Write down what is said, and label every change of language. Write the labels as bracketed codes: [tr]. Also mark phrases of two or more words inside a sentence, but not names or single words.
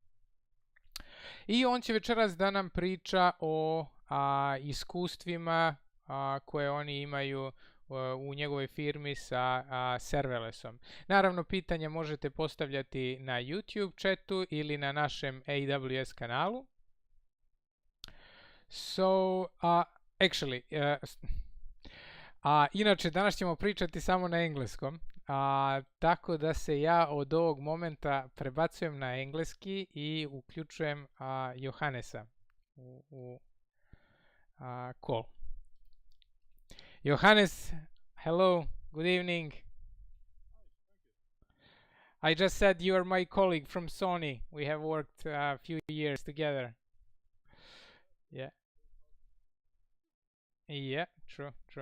[sr] I on će večeras da nam priča o iskustvima koje oni imaju u njegovoj firmi sa serverlessom. Naravno, pitanja možete postavljati na YouTube chatu ili na našem AWS kanalu. [en] So, actually, [sr] inače danas ćemo pričati samo na engleskom, tako da se ja od ovog momenta prebacujem na engleski i uključujem Johannesa u call. [en] Johannes, hello, good evening. I just said you are my colleague from Sony. We have worked a few years together. Yeah. Yeah, true.